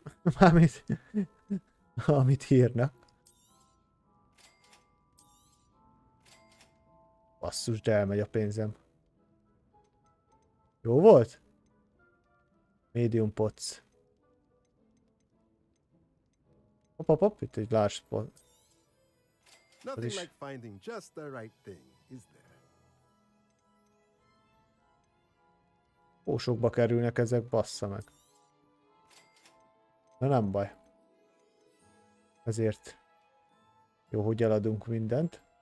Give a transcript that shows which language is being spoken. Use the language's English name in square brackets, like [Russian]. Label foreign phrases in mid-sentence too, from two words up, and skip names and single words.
[Hungarian] Mármint, amit írnak. Basszus, de elmegy a pénzem. Jó volt? [English] Medium pots. [Hungarian] Hopp, itt egy [English] large pot. Nothing like finding just the right thing, is there? [Hungarian] Ó, sokba kerülnek ezek, bassza meg. Na nem baj. Ezért jó, hogy eladunk mindent.